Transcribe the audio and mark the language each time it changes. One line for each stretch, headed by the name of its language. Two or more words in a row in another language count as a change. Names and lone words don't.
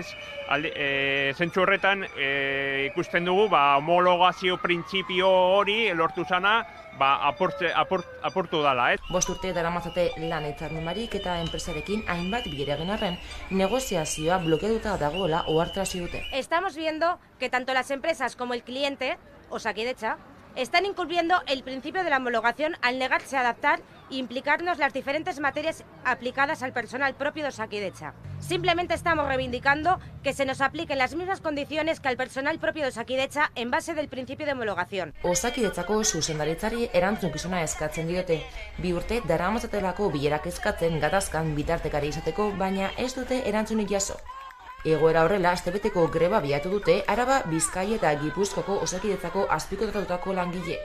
Basque: Zentzu horretan ikusten dugu homologazio printzipio hori lortu zana apurtu dala, ez? 5 urte daramatzate lan hitzarmen barik eta enpresarekin hainbat bilera egin arren, negoziazioa blokeatuta dagoela ohartarazi dute.
Spanish: Estamos viendo que tanto las empresas como el cliente, Osakidetza, están incumpliendo el principio de la homologación al negarse a adaptar e implicarnos las diferentes materias aplicadas al personal propio de Osakidetza. Simplemente estamos reivindicando que se nos apliquen las mismas condiciones que al personal propio de Osakidetza en base del principio de homologación.
Basque: Osakidetzako zuzendaritzari erantzukizuna eskatzen diote. 2 urte daramatzatelako bilerak eskatzen gatazkan bitartekari izateko, baina ez dute erantzunik jaso. Egoera horrela, astebeteko greba abiatu dute Araba, Bizkaia eta Gipuzkoako Osakidetzako azpikontratutako langileek.